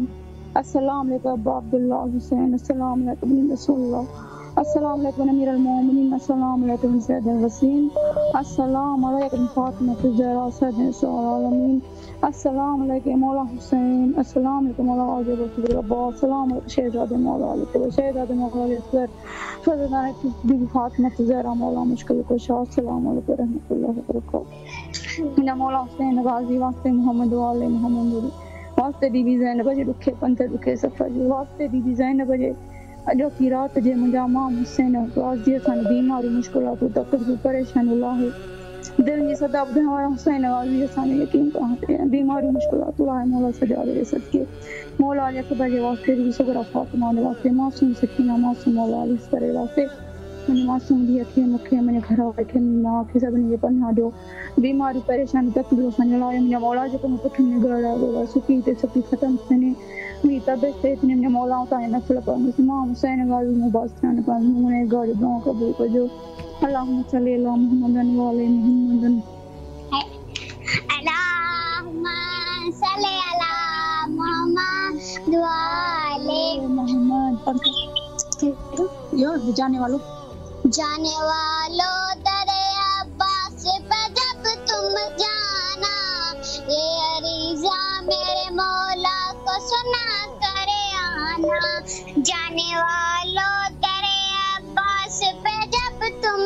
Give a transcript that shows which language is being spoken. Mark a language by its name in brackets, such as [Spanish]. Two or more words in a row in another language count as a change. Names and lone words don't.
[Arabic] السلام علیکم ابا عبداللہ حسین، السلام علیکم ابن رسول اللہ، السلام علیکم امیر المومنین، السلام علیکم سید الوسین، السلام علیکم فاطمہ الزہرا سید النساء العالمین، السلام علیکم مولا حسین، السلام علیکم مولا علی رسول اللہ، السلام علیکم [Urdu] شہزادہ مولا علی، شہزادہ مولا علی فرزندان بی بی فاطمہ الزہرا مولا مشکل کشا، [Arabic] السلام علیکم رحمۃ اللہ وبرکاتہ۔ [Sindhi] میرا مولا حسین غازی واسطے محمد والے محمد واسطے بی بی زینب جی دکھے پنتے دکھے سفر جی واسطے بی بی زینب جی अॼु की राति जे मुंहिंजा इमाम हुसैन गाज़ीअ सां बीमारी मुश्किलातूं तकलीफ़ूं परेशानियूं लाहे दिल जी सदा ॿुधण वारा हुसैन गाज़ी असांजो यकीन कहां ते बीमारी मुश्किलातूं लाहे मौला सजादे जे सदके मौला अली अकबर जे वास्ते भी सुगरा फातिमा जे वास्ते मासूम सकीना मासूम मौला अली करे वास्ते मुंहिंजी मासूम धीअ खे मूंखे मुंहिंजे घर वारे खे मां खे सभिनी खे पनाह ॾियो बीमारी परेशानी तकलीफ़ सां लाहे मुंहिंजा मौला जेको मूं पुठि में घर आहे सुकी ते सुकी ख़तमु थियनि मुंहिंजी तबियत ते इतने मुंहिंजा मौला तव्हांजे नफ़ल पर इमाम हुसैन गाज़ी मुबारक थियनि पर मुंहिंजे घर जो दुआ क़बूल कजो [Arabic] اللهم صل على محمد و آل محمد اللهم صل على محمد و آل [Urdu] محمد یار جانے والو درِ عباس پہ جب تم جانا یہ عریضہ میرے مولا کو سنا کرے آنا جانے والو درِ عباس پہ جب تم